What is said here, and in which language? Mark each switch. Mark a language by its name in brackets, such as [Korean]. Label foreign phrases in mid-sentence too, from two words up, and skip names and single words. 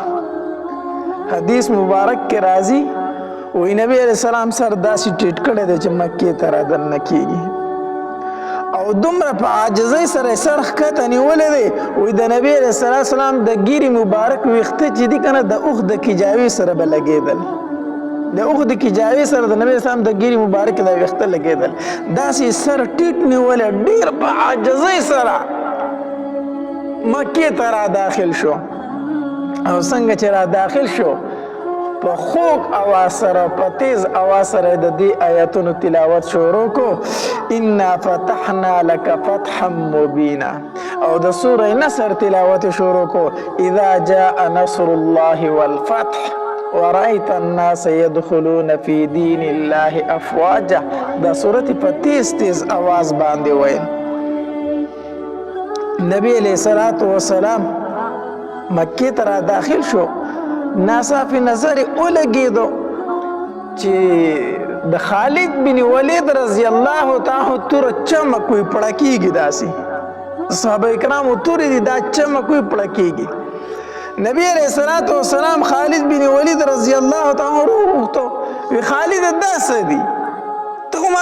[Pashto] حدیث مبارک کې راځي وی نبی [Arabic] علیہ السلام [Pashto] سر داسې ټیټ کړی دی چې مکې ته را دننه کېږي او دومره په عاجزۍ سره یې سر ښکته نیولی دی وی د نبی [Arabic] علیہ السلام [Pashto] د ګیرې مبارک ویښته چې دي که نه د اوښ د کجاوې سره به لګېدل د اوښ د کجاوې سره د نبی اسلام د ګیرې مبارک د ویښته لګېدل داسې سر ټیټ نیولی ډېر په عاجزۍ سره مکې ته را داخل شو او څنګه چې را داخل شو په خوږ اواز سره په تیز اواز سره د دې آیاتونو تلاوت شروع کو [Arabic] انا فتحنا لك فتحا مبینا [Pashto] او د سوره نصر تلاوت شروع کو [Arabic] اذا جاء نصر الله والفتح ورأيت الناس يدخلون في دين الله افواجا [Pashto] دا سورت په تیز تیز اواز باندې ویل نبی [Arabic] علیہ الصلوۃ والسلام [Pashto] مکې ته را داخل شو ناصاف نظر ولګېدو چې د خالد بن ولید [Arabic] رضی الله تعالی [Pashto] توره چمک وي پړه کېږي داسې صحابه کرامو تورې دي دا چمک وي پړه کېږي نبی [Arabic] علیہ الصلوۃ والسلام [Pashto] خالد بن ولید [Arabic] رضی الله تعالی [Pashto] وغوښتو وی خالد دا څه دي ته خو ما